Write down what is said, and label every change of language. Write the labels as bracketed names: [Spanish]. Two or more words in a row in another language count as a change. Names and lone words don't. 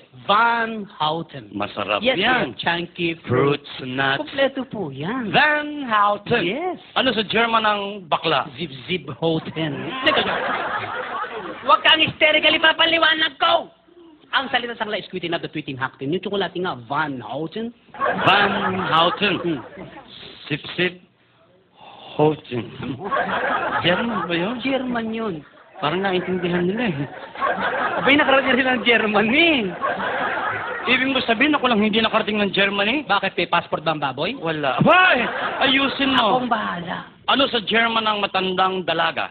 [Filipino] Van Houten. Masarap Yes, yan. chunky [English] Fruits, nuts. [Filipino] Kompleto po yan. Van Houten. Yes. Ano sa German ang bakla? Zip-zip Houten. Huwag kang hysterically papaliwanag ko! Ang salita sa kanila [English] is tweeting [Filipino] na [English] the tweeting [Filipino] Houten. Yung tsukulati nga, Van Houten. Van Houten. Hmm. Sip-sip. Houten. German ba yun? German yun. Parang naintindihan nila eh. Abay, nakarating rin ng German eh. Ibig mo sabihin ako lang hindi nakarating ng Germany? Bakit may passport ba ang baboy? Wala. Abay! Ayusin mo. Akong bahala. Ano sa German ang matandang dalaga?